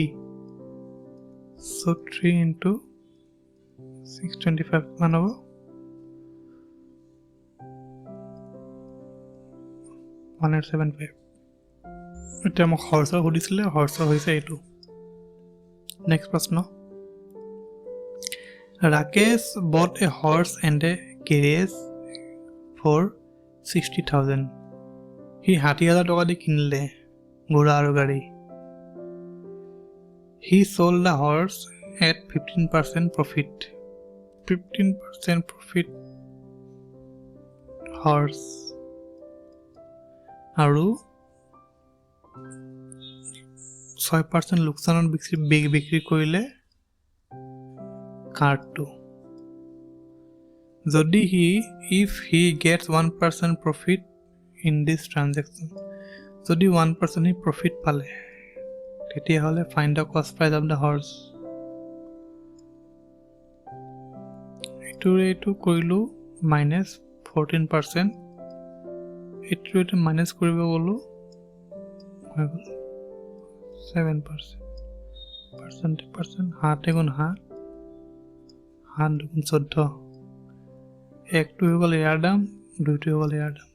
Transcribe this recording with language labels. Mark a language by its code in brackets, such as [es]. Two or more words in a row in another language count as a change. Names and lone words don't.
[as] চ' 3 ইনটু 625 কিমান হ'ব, 175। এতিয়া মোক হৰ্চৰ সুধিছিলে, হৰ্চৰ হৈছে এইটো। [en] নেক্সট প্ৰশ্ন, ৰাকেশ bought a horse and a carriage for 60,000. [as] সি 60,000 টকা দি কিনিলে ঘোঁৰা আৰু গাড়ী। [en] He sold the horse at 15% profit. 15% profit horse, [as] আৰু 6% লোকচানত বিক্ৰী কৰিলে কাৰটো। [en] যদি if he gets 1% profit in this transaction, [as] যদি 1% সি প্ৰফিট পালে, তেতিয়াহ'লে [en] find the cost price of the horse। [as] এইটো কৰিলোঁ -14%, এইটো মাইনাছ কৰিব গ'লোঁ, হৈ গ'ল 7%, 7 গুণ 7, 7 দুগুণ 14, 1টো হৈ গ'ল ইয়াৰ দাম, 2টো হৈ গ'ল ইয়াৰ দাম।